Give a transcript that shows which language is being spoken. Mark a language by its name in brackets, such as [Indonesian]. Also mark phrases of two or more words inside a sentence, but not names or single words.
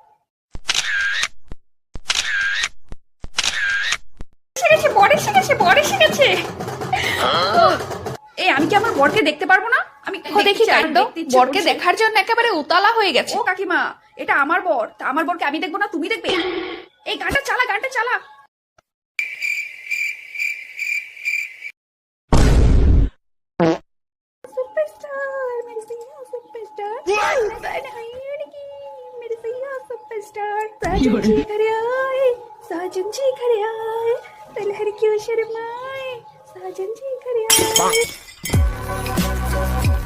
[Bangla] বর এসে গেছে, বর এসে গেছে। এই আমি কি আমার বরকে দেখতে পারবো না? আমি দেখি কাণ্ড, বরকে দেখার জন্য একেবারে উতালা হয়ে গেছে। ও কাকিমা, এটা আমার বর, তা আমার বরকে আমি দেখবো না তুমি দেখবে? এই গানটা চালা, গানটা চালা। [Bhojpuri] सुपरस्टार मेरे सैया सुपरस्टार मेरे सैया सुपरस्टार साजन जी घरे आए तलहर क्यों शर्माए साजन जी घरे आए